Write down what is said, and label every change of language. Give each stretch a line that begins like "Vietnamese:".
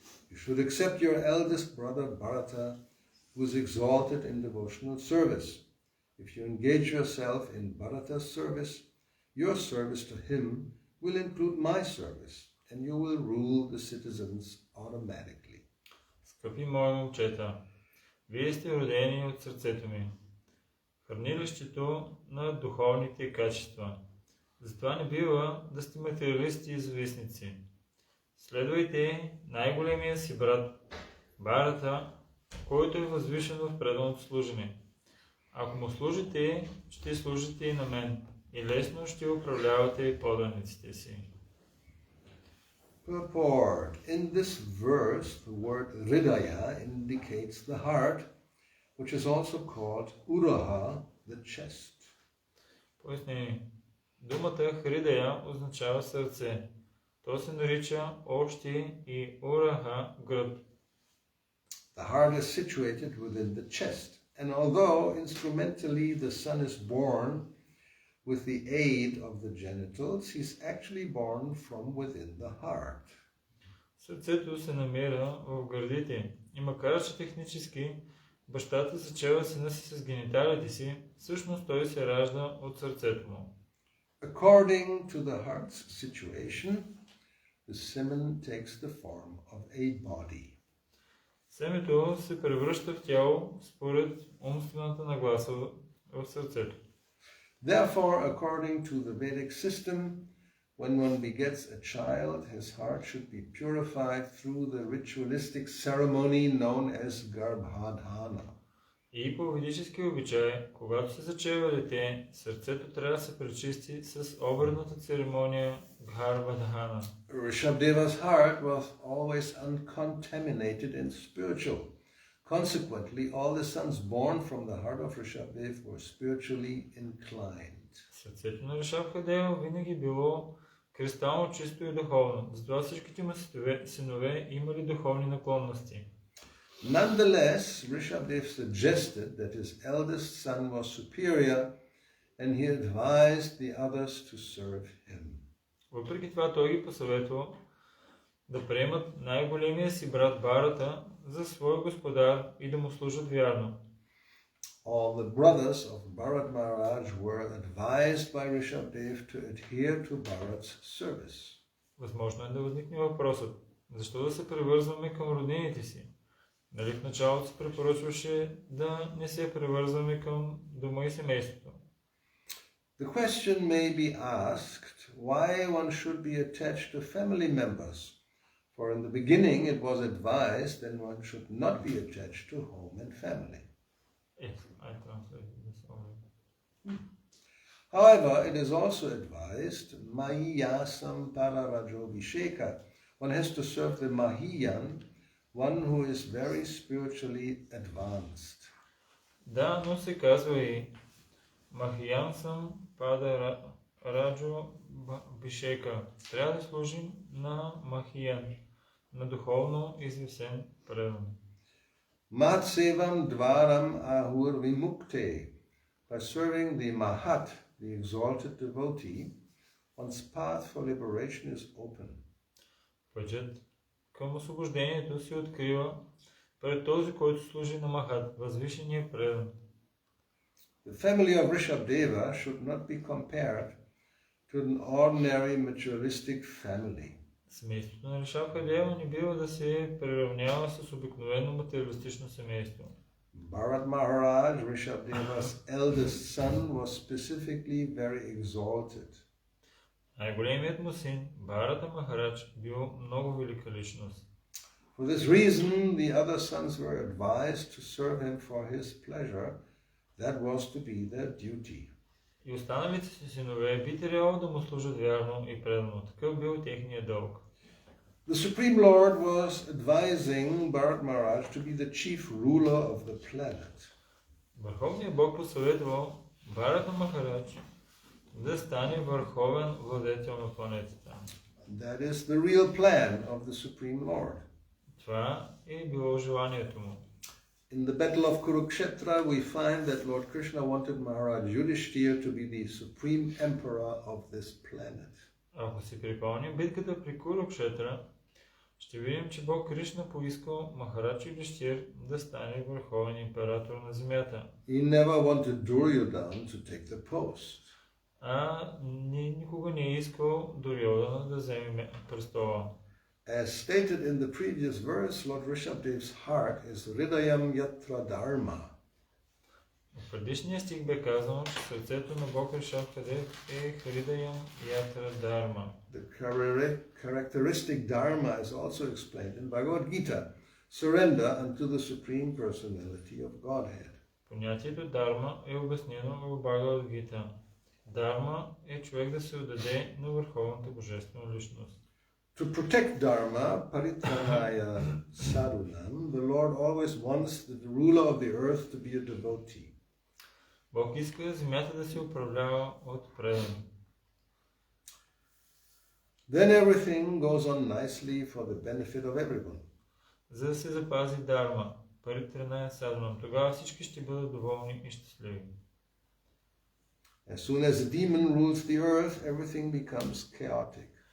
English: You should accept your eldest brother Bharata, who is exalted in devotional service. If you engage yourself in Bharata's service, your service to him will include my service, and you will rule the citizens automatically.
Bulgarian: Скъпи мои момчета, вие сте родени от сърцето ми, хранилището на духовните качества. Затова не бива да сте материалисти и завистници. Следвайте най-големия си брат, Бхарата, който е възвишен в преданото служене. Ако му служите, ще служите и на мен, и лесно ще управлявате и поданиците си.
English: Purport. In this verse, the word Hridaya indicates the heart, which is also called Uraha, the chest.
Bulgarian: Пояснение. Думата Хридая означава сърце. То се нарича общи и Ураха гръб.
English: The heart is situated within the chest, and although instrumentally the son is born with the aid of the genitals, he is actually born from within the heart.
Bulgarian: Сърцето се намира в гърдите и макар че технически бащата зачева сина си с гениталите си, всъщност той се ражда от сърцето му.
English: According to the heart's situation, the semen takes the form of a body.
Bulgarian: Семето се превръща в тяло според умствената нагласа в сърцето.
English: Therefore, according to the Vedic system, when one begets a child, his heart should be purified through the ritualistic ceremony known as Garbhadhana.
Bulgarian: И по ведически обичай, когато се зачева дете, сърцето трябва да се пречисти с обредната церемония Гхарвадхана.
English: Rishabdeva's heart was always uncontaminated and spiritual. Consequently, all the sons born from the heart of Rishabdev were spiritually inclined.
Bulgarian: Сърцето на Ришабхадева винаги било кристално чисто и духовно, затова всичките му синове имали духовни наклонности.
English: Nonetheless, Rishabdev suggested that his eldest son was superior and he advised the others to serve him.
Bulgarian: Въпреки това той ги посъветва да приемат най-големия си брат Барата за свой господар и да му служат вярно.
English: All the brothers of Bharat Maharaj were advised by Rishabdev to adhere to Bharat's service.
Bulgarian: Възможно е да възникне въпросът, защо да се превързваме към роднините си? Нали в началото се препоръчваше да не се превързваме към дома и семейството?
English: The question may be asked why one should be attached to family members, for in the beginning it was advised that one should not be attached to home and family. Yes, I translated this already. However, it is also advised
Sanskrit: Mahiyasam Pararajobhisheka.
English: One has to serve the Mahiyan, one who is very spiritually advanced.
Bulgarian: Да, но се казва и
Sanskrit: Махиян съм Пада Раджо Бишека.
Bulgarian: Трябва да служим на Махиян, на духовно извисен предан.
Sanskrit: Matsevam Dvaram Ahur Vimukte.
English: By serving the Mahat, the exalted devotee, one's path for liberation is open.
Bulgarian: Пътят към освобождението се открива пред този, който служи на Махат, възвишения предан.
English: The family of Rishabdeva should not be compared to an ordinary materialistic family.
Bulgarian: Семейството на Ришабхадева не бива да се приравнява с обикновено материалистично семейство.
English: Bharat Maharaj, Rishabdeva's eldest son, was specifically very exalted.
Bulgarian: Най-големият му син, Бхарата Махарадж, бил много велика личност.
English: For this reason, the other sons were advised to serve him for his pleasure. That was to be their duty.
Bulgarian: И останалите си синове би трябвало да му служат вярно и предано. Такъв бил техния дълг.
English: The Supreme Lord was advising Bharat Maharaj to be the chief ruler of the planet.
Bulgarian: Върховният Бог посъветвал Бхарата Махарадж да стане върховен владетел на планетата.
English: That is the real plan of the Supreme Lord.
Bulgarian: Това е било желанието му.
English: In the battle of Kurukshetra, we find that Lord Krishna wanted Maharaj Yudhishthira to be the supreme emperor of this planet.
Bulgarian: Ако си припомним битката при Курукшетра, ще видим, че Бог Кришна поискал Махарадж Юдхиштир да стане върховен император на земята.
English: He never wanted Duryodhana to take the post.
Bulgarian: Никога не е искал Дурьодана да вземе престола.
English: As stated in the previous verse, Lord Rishabdev's heart is
Sanskrit: Hridayam Yatra Dharma.
Bulgarian: В предишния стих бе казано, че сърцето на Бог Ришабхадев е
Sanskrit: Хридаям Ятра Дharma.
English: The characteristic Dharma is also explained in Bhagavad Gita, surrender unto the Supreme Personality of Godhead.
Bulgarian: Понятието Дарма е обяснено в Бхагавад Гита. Дарма е човек да се отдаде на върховната божествена личност.
English: To protect Dharma,
Sanskrit: Paritranaya Sadhunam,
English: the Lord always wants the ruler of the earth to be a devotee.
Bulgarian: Бог иска земята да се управлява от предани.
English: Then everything goes on nicely for the benefit of everyone.
Bulgarian: За да се запази Дарма,
Sanskrit: Паритраная Садхунам,
Bulgarian: тогава всички ще бъдат доволни и щастливи.
English: As soon as a demon rules the earth, everything becomes chaotic.